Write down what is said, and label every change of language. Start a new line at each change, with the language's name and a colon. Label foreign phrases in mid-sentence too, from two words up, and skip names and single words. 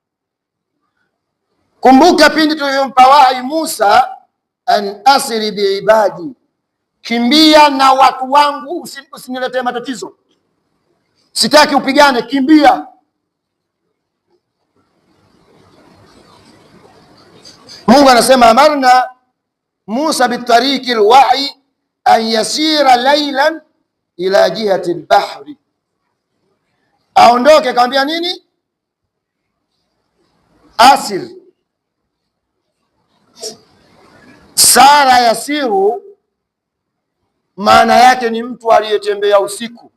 Swahili: Kumbuka pindi tulivyompa wahi Musa,
Arabic: أن أسر بعبادي,
Swahili: kimbia na watu wangu, usiniletee matatizo, sitaki upigane, kimbia. Mungu anasema
Arabic: أمرنا موسى بطريق الوحي أن يسير ليلا إلى جهة البحر,
Swahili: aondoke. Akamwambia nini?
Arabic: أسر سار يسير,
Swahili: maana yake ni mtu aliyetembea usiku.